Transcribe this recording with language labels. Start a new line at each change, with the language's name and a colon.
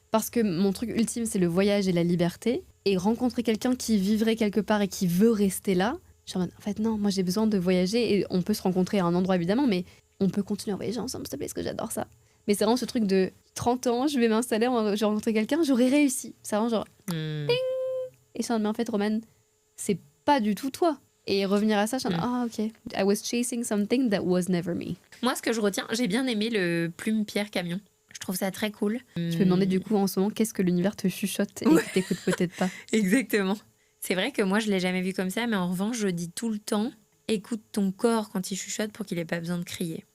French: Parce que mon truc ultime, c'est le voyage et la liberté. Et rencontrer quelqu'un qui vivrait quelque part et qui veut rester là, je suis en fait, non, moi j'ai besoin de voyager. Et on peut se rencontrer à un endroit, évidemment, mais on peut continuer à voyager ensemble, s'il te plaît, parce que j'adore ça. Mais c'est vraiment ce truc de 30 ans, je vais m'installer, je vais rencontrer quelqu'un, j'aurai réussi. C'est vraiment genre, ding. Et je suis en mais en fait, Roman, c'est pas du tout toi. Et revenir à ça, je suis en ok.
English: I was chasing something that was never me.
French: Moi, ce que je retiens, j'ai bien aimé le plume-pierre-camion. Je trouve ça très cool. Je me demandais du coup en ce moment qu'est-ce que l'univers te chuchote et que t'écoutes peut-être pas. Exactement. C'est vrai que moi, je l'ai jamais vu comme ça, mais en revanche, je dis tout le temps, écoute ton corps quand il chuchote pour qu'il ait pas besoin de crier.